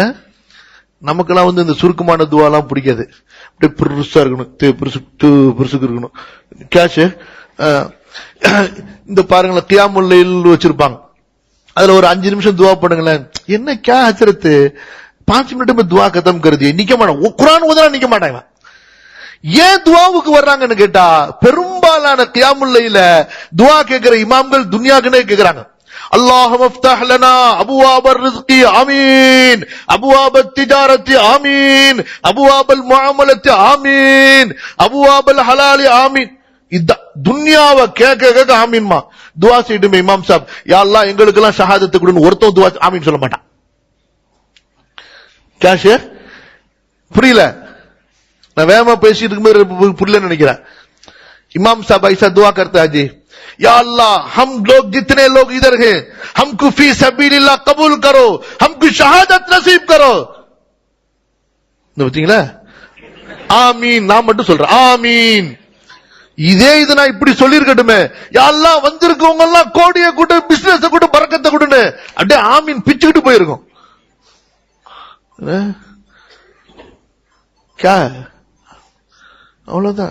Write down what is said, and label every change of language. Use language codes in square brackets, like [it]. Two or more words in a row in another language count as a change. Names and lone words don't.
[ta] நமக்கெல்லாம் இந்த சுருக்கமான துவாலாம் பிடிக்காது, அப்படியே பெருசா இருக்கணும், பெருசுக்கு இருக்கணும். கேஷ் இந்த பாருங்களேன், [ar] قيام الليل [ta] வச்சிருப்பாங்க, அதுல ஒரு 5 நிமிஷம் துவா பண்ணுங்களேன். [hi] என்ன के हज़रत 5 मिनट में दुआ खत्म कर दिए, [ta] நிக்க மாட்டான். குர்ஆன் ஓதுனா நிக்க மாட்டாங்க. ஏன் துவாவுக்கு வர்றாங்கன்னு கேட்டா, பெரும்பாலான [ar] قيام الليل [ta] துவா கேட்கிற இமாம்கள் துன்யாக்குனே கேக்குறாங்க. [ar] اللهم افتح لنا ابواب الرزق امين ابواب التجاره امين ابواب المعامله امين ابواب الحلال امين. [ta] இத துன்யாவை கேட்க ஆமீன்மா துவா செய்யுமே [hi] इमाम साब, [ar] يا الله [ta] எங்களுக்கு எல்லாம் ஷஹாதத்து கொடுன்னு ஒருத்தன் துவா ஆமீன் சொல்ல மாட்டான். கேஷ் புரியல, நான் வேகமா பேசிட்டு இருக்கும்போது புரியலன்னு நினைக்கிறேன். [hi] इमाम साहब ऐसा दुआ करता है जी, [ar] يا الله [hi] हम लोग जितने लोग इधर हैं हमको [ar] في سبيل الله [hi] कबूल करो, हमको शहादत नसीब करो. [ta] பார்த்தீங்களா? ஆமீன் நான் மட்டும் சொல்றேன், ஆமீன். இதே இது நான் இப்படி சொல்லிருக்கட்டுமே, [ar] يا الله [ta] வந்திருக்கவங்க எல்லாம் கோடியை கூட்டு, பிசினஸ் கூட்டு, பரக்கத்தை கூட்டுன்னு அப்படியே ஆமீன் பிச்சுக்கிட்டு போயிருக்கும். அவ்வளவுதான்.